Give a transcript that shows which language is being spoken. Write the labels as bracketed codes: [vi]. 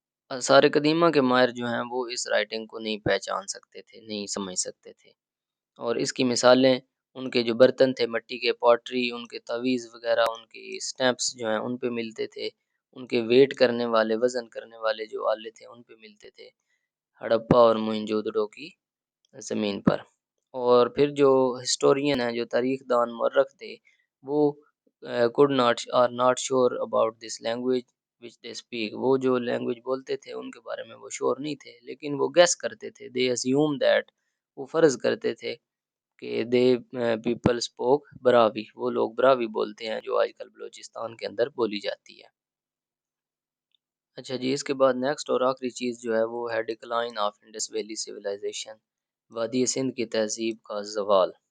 [ur] آثار قدیمہ کے ماہر جو ہیں وہ اس رائٹنگ کو نہیں پہچان سکتے تھے، نہیں سمجھ سکتے تھے، اور اس کی مثالیں ان کے جو برتن تھے مٹی کے، پوٹری، ان کے تویز وغیرہ، ان کے سٹیمپس جو ہیں ان پہ ملتے تھے، ان کے ویٹ کرنے والے، وزن کرنے والے جو آلے تھے ان پہ ملتے تھے، ہڑپا اور موہنجودڑو کی زمین پر۔ اور پھر جو ہسٹورین ہیں، جو تاریخ دان مورخ تھے، [en] وہ could not are not sure about this language which they speak. [ur] وہ جو لینگویج بولتے تھے ان کے بارے میں وہ شور نہیں تھے، لیکن وہ گیس کرتے تھے. [en] they assume that [ur] وہ فرض کرتے تھے کہ [en] they people spoke Brahui, [ur] وہ لوگ براوی بولتے ہیں جو آج کل بلوچستان کے اندر بولی جاتی ہے. اچھا جی، اس کے بعد نیکسٹ اور آخری چیز جو ہے وہ ہے [en] decline of Indus valley civilization, [ur] وادی سندھ کی تہذیب کا زوال.